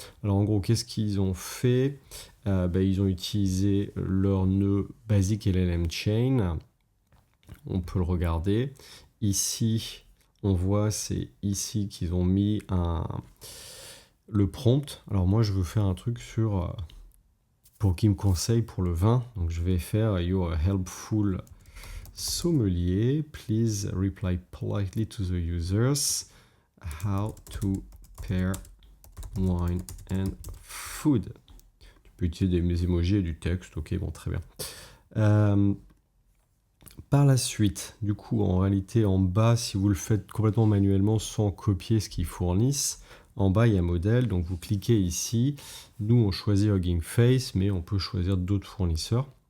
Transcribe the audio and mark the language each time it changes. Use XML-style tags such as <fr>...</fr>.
<fr>Alors, en gros, qu'est-ce qu'ils ont fait ? Ils ont utilisé leur nœud basique LLM Chain. On peut le regarder. Ici, on voit, c'est ici qu'ils ont mis le prompt. Alors moi, je veux faire un truc pour qu'il me conseille pour le vin. Donc je vais faire</fr> <en>You're a helpful sommelier. Please reply politely to the users. How to pair wine and food.</en> <fr>Tu peux utiliser des emojis et du texte. Ok, bon, très bien. Par la suite, du coup, en réalité, en bas, si vous le faites complètement manuellement sans copier ce qu'ils fournissent, en bas, il y a modèle, donc vous cliquez ici. Nous, on choisit Hugging Face, mais on peut choisir d'autres fournisseurs.</fr>